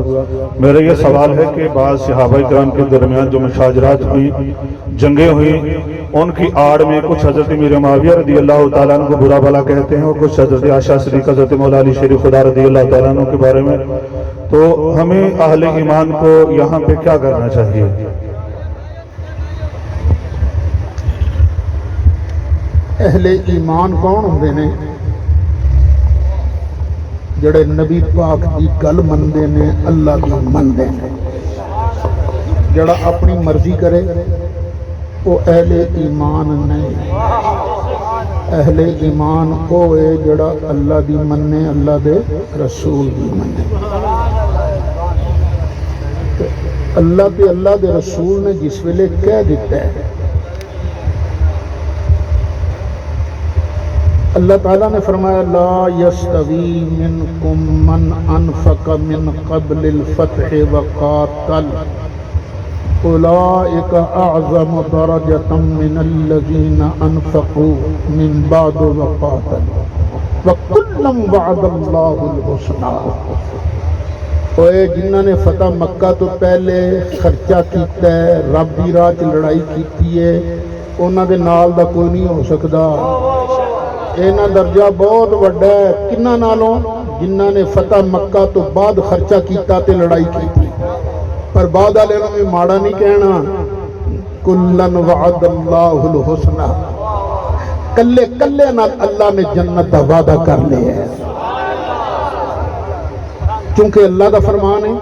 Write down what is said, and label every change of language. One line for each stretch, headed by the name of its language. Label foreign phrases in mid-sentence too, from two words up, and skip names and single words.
Urdu: میرا یہ سوال ہے کہ بعض صحابہ کرام کے درمیان جو مشاجرات ہوئی، جنگیں ہوئی، ان کی آڑ میں کچھ حضرت امیر معاویہ
Arabic: رضی اللہ تعالیٰ عنہ
Urdu: کو برا بھلا کہتے ہیں اور کچھ حضرت عائشہ صدیقہ حضرت مولا علی شریف خدا
Arabic: رضی اللہ تعالیٰ عنہ
Urdu: کے بارے میں، تو ہمیں اہل ایمان کو یہاں پہ کیا کرنا چاہیے؟
Punjabi: اہل ایمان کون ہوندے نے؟ جڑے نبی پاک دی گل مندے نے، اللہ دی مندے نے۔
Urdu: جڑا اپنی مرضی کرے وہ اہل ایمان نہیں۔
Punjabi: اہل ایمان وہ ہے جڑا اللہ دی مننے، اللہ دے رسول دی مننے۔ اللہ تے اللہ دے رسول نے جس ویلے کہہ دیتا ہے، اللہ تعالیٰ نے فرمایا
Arabic: لا یستوی منکم من انفق من قبل الفتح وقاتل اولئک اعظم درجة من الذین انفقوا من بعد وقاتل وکلا وعد اللہ الحسنی۔
Punjabi: اوے جنہوں نے فتح مکہ تو پہلے خرچہ کیتا ہے، رب دی راہ چ لڑائی کیتی ہے، انہاں دے نال دا کوئی نہیں ہو سکدا۔ اینا درجہ بہت وڈا ہے کنہ نالوں؟ جنہ نے فتح مکہ تو بعد خرچہ کیتا تے لڑائی کی، پر بعد والے میں ماڑا نہیں کہنا۔
Arabic: کلن وعد اللہ الحسنی،
Punjabi: کلے کلے نال اللہ نے جنت دا وعدہ کر لیا ہے، چونکہ اللہ دا فرمان ہے۔